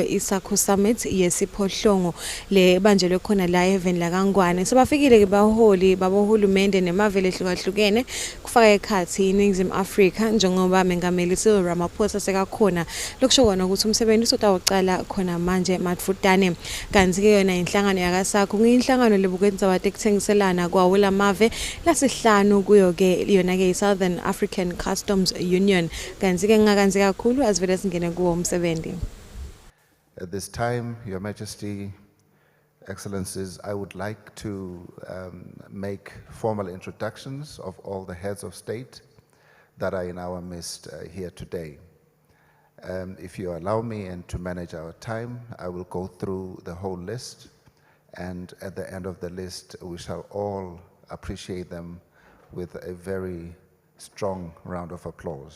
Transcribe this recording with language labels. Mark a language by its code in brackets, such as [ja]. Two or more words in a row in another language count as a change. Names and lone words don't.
[ss] SACU Summit yesiphohlongo le banjelwe khona la eHeaven la kaNgwane sebafikile ke baholi babohulumende nemavele ehlukahlukene kufaka ekhathi iNingizimu Afrika njengoba mengameli Cyril Ramaphosa sekakhona lokusho kona ukuthi umsebenzi usotawucala khona manje madfutane kanti ke yona inhlangano yaka SACU ngiyinhlangano lebukwenza wate kuthengiselana kwawo mave lasihlanu kuyo ke yona ke Southern African Customs Union kanti ke ngakanzi kakhulu asivele singene kuwo umsebenzi. [en] At this time, Your Majesty, Excellencies, I would like to make formal introductions of all the heads of state that are in our midst here today. If you allow me and to manage our time, I will go through the whole list, and at the end of the list, we shall all appreciate them with a very strong round of applause.